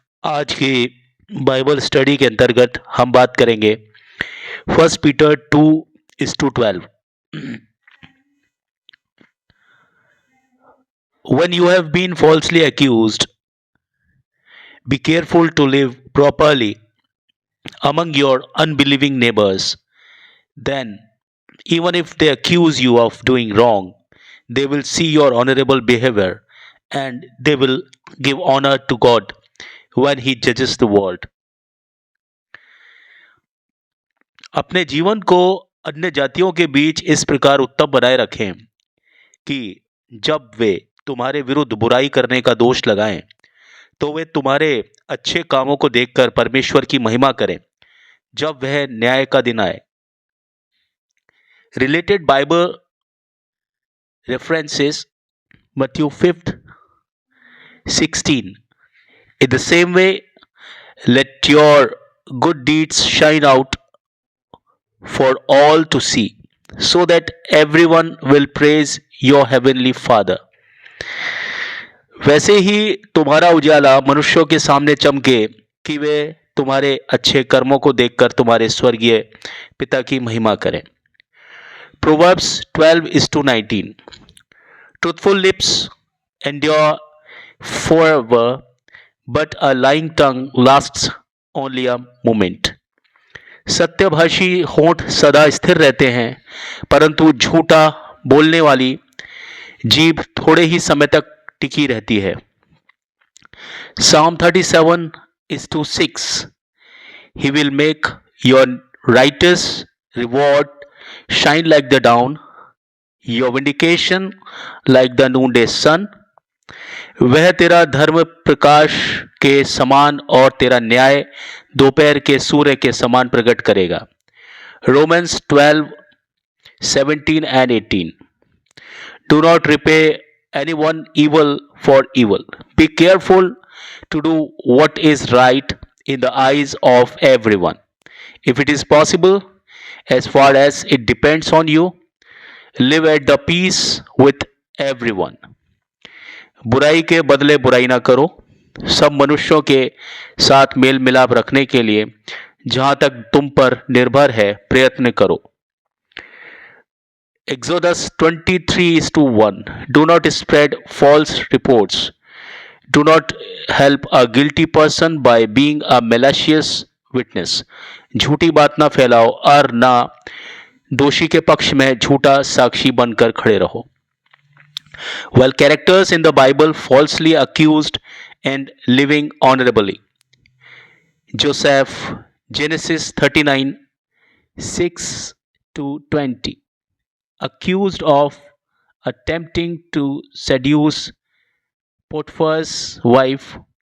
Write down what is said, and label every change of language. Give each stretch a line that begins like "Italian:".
Hindi: आज की Bible study के अंतर्गत हम बात करेंगे first Peter 2:12।
English: When you have been falsely accused, be careful to live properly among your unbelieving neighbors. Then, even if they accuse you of doing wrong, they will see your honorable behavior and they will give honor to God when He judges the world.
Hindi: अपने जीवन को अन्य जातियों के बीच इस प्रकार उत्तम बनाए रखें कि जब वे तुम्हारे विरुद्ध बुराई करने का दोष लगाएं, तो वे तुम्हारे अच्छे कामों को देखकर परमेश्वर की महिमा करें जब वह न्याय का दिन आए।
English: Related Bible references Matthew 5:16. In the same way, let your good deeds shine out for all to see, so that everyone will praise your heavenly Father.
Hindi: वैसे ही तुम्हारा उजाला मनुष्यों के सामने चमके कि वे तुम्हारे अच्छे कर्मों को देखकर तुम्हारे स्वर्गीय पिता की महिमा करें।
English: Proverbs 12:19. Truthful lips endure forever, but a lying tongue lasts only a moment.
Hindi: सत्यभाषी होंठ सदा स्थिर रहते हैं, परंतु झूठा बोलने वाली जीभ थोड़े ही समय तक टिकी रहती है।
English: Psalm 37:6. He will make your righteous reward shine like the dawn, your vindication like the noonday sun.
Hindi: वह तेरा धर्म प्रकाश के समान और तेरा न्याय दोपहर के सूर्य के समान प्रकट करेगा।
English: Romans 12:17-18. Do not repay anyone evil for evil. Be careful to do what is right in the eyes of everyone. If it is possible, as far as it depends on you, live at the peace with everyone.
Hindi: बुराई के बदले बुराई ना करो, सब मनुष्यों के साथ मेल मिलाप रखने के लिए जहां तक तुम पर निर्भर है प्रयत्न करो।
English: Exodus 23:1. Do not spread false reports. Do not help a guilty person by being a malicious witness.
Hindi: झूठी बात ना फैलाओ और ना दोषी के पक्ष में झूठा साक्षी बनकर खड़े रहो।
English: While characters in the Bible falsely accused and living honorably. Joseph, Genesis 39:6-20. Accused of attempting to seduce Potiphar's wife.